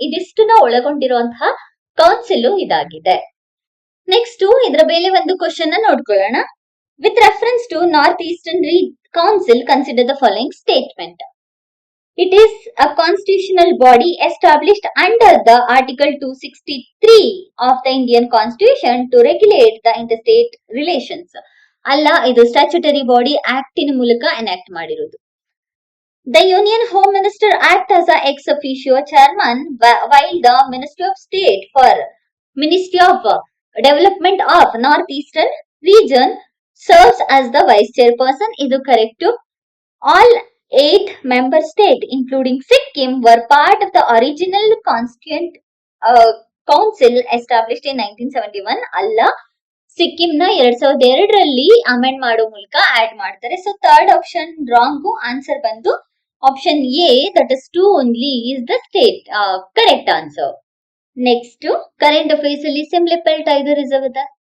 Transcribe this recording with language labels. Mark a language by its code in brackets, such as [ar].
[kn] ಇದಿಷ್ಟನ್ನ ಒಳಗೊಂಡಿರುವಂತಹ council ಇದಾಗಿದೆ. Next ಇದರ ಮೇಲೆ ಒಂದು ಕ್ವಶನ್ ನೋಡ್ಕೊಳ್ಳೋಣ. [en] With reference to north eastern council consider the following statement. It is a constitutional body established under the Article 263 of the Indian Constitution to regulate the interstate relations. [kn] ಅಲ್ಲ, ಇದು statutory body ಆಕ್ಟಿನ ಮೂಲಕ enact ಮಾಡಿರೋದು. [en] The Union Home Minister act as a ex officio chairman, while the Ministry of State for Ministry of Development of North Eastern Region serves as the vice chairperson. [kn] ಇದು correct. [en] All 8 member states, including Sikkim, were part of the original constituent council established in 1971. [kn] ಅಲ್ಲ, ಸಿಕ್ಕಿಂನ 2002ರಲ್ಲಿ amend ಮಾಡೋ ಮೂಲಕ add ಮಾಡ್ತಾರೆ. [en] So third option wrong. Answer ಬಂದು option A, that is 2 only is the state correct answer. [kn] Next current affairs ಅಲ್ಲಿ ಸಿಮ್ಲಿಪಲ್ tiger reserve ಇದೆ.